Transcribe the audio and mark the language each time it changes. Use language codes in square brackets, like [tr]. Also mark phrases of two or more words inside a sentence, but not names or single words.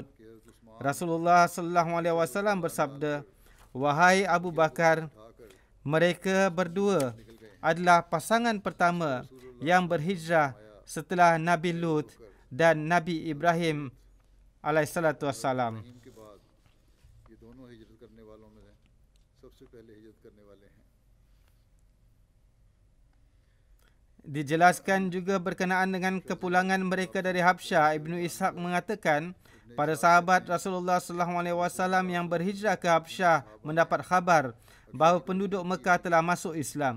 [ms] Rasulullah SAW bersabda, wahai Abu Bakar, mereka berdua adalah pasangan pertama yang berhijrah setelah Nabi Lut dan Nabi Ibrahim [ar] عليه الصلاة والسلام. [hi] के बाद ये दोनों हिजरत करने वालों में सबसे पहले हिजरत करने वाले हैं। [ms] Dijelaskan juga berkenaan dengan kepulangan mereka dari Habsyah, Ibnu Ishaq mengatakan, para sahabat Rasulullah SAW yang berhijrah ke Habsyah mendapat khabar bahawa penduduk Mekah telah masuk Islam.